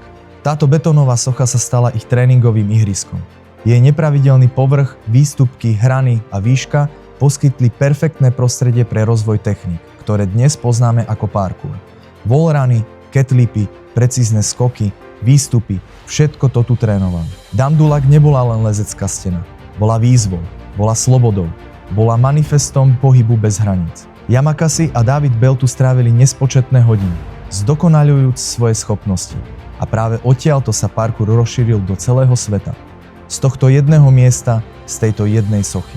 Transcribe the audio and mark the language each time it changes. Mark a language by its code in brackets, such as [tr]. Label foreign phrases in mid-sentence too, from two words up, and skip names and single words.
[sk] Táto betónová socha sa stala ich tréningovým ihriskom. Jej nepravidelný povrch, výstupky, hrany a výška poskytli perfektné prostredie pre rozvoj techník, ktoré dnes poznáme ako parkour. Wallruny, catlipy, precízne skoky, výstupy, všetko to tu trénovali. Dame du Lac nebola len lezecká stena. Bola výzvou, bola slobodou, bola manifestom pohybu bez hraníc. Yamakasi a David Bell tu strávili nespočetné hodiny, zdokonaľujúc svoje schopnosti. A práve odtiaľto sa parkour rozšíril do celého sveta. Z tohto jedného miesta, z tejto jednej sochy.